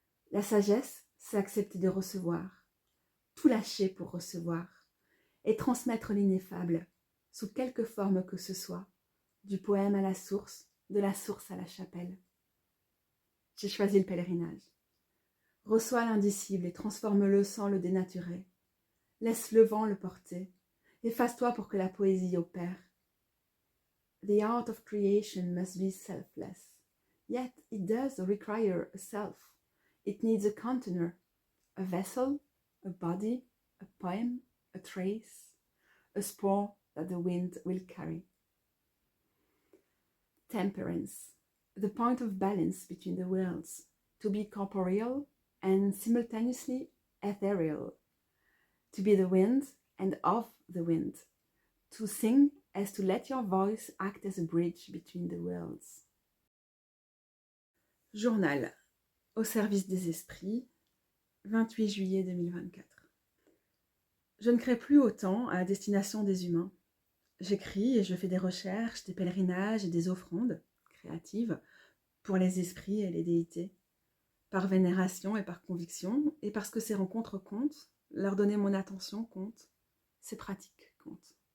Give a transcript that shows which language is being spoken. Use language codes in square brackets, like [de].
[fr] La sagesse, c'est accepter de recevoir, tout lâcher pour recevoir, et transmettre l'ineffable, sous quelque forme que ce soit, du poème à la source, de la source à la chapelle. J'ai choisi le pèlerinage. Reçois l'indicible et transforme-le sans le dénaturer. Laisse le vent le porter. Efface-toi pour que la poésie opère. [en] The art of creation must be selfless. Yet it does require a self. It needs a container, a vessel, a body, a poem, a trace, a spore that the wind will carry. Temperance, the point of balance between the worlds, to be corporeal and simultaneously ethereal, to be the wind and of the wind, to sing as to let your voice act as a bridge between the worlds. [fr] Journal, au service des esprits, 28 juillet 2024. Je ne crée plus autant à destination des humains. J'écris et je fais des recherches, des pèlerinages et des offrandes créatives pour les esprits et les déités, par vénération et par conviction, et parce que ces rencontres comptent, leur donner mon attention compte, ces pratiques comptent.